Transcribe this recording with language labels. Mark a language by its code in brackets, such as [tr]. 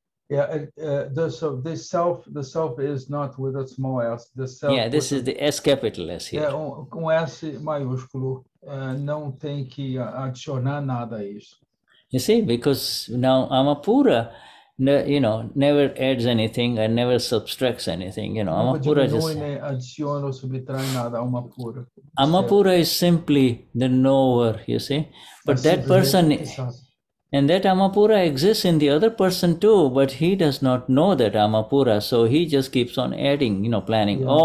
[en] Yeah, the self is not with a small s. The self. Yeah, this is the S capital S here. [pt] Com S maiúsculo, não tem que adicionar nada a isso. [en] You see, because now Amapura, never adds anything and never subtracts anything. Amapura just [pt] adiciona ou subtrai nada a Amapura. [en] Amapura is simply the knower, you see. But that person, and that Amapura exists in the other person too, but he does not know that Amapura, so he just keeps on adding, planning. Yeah.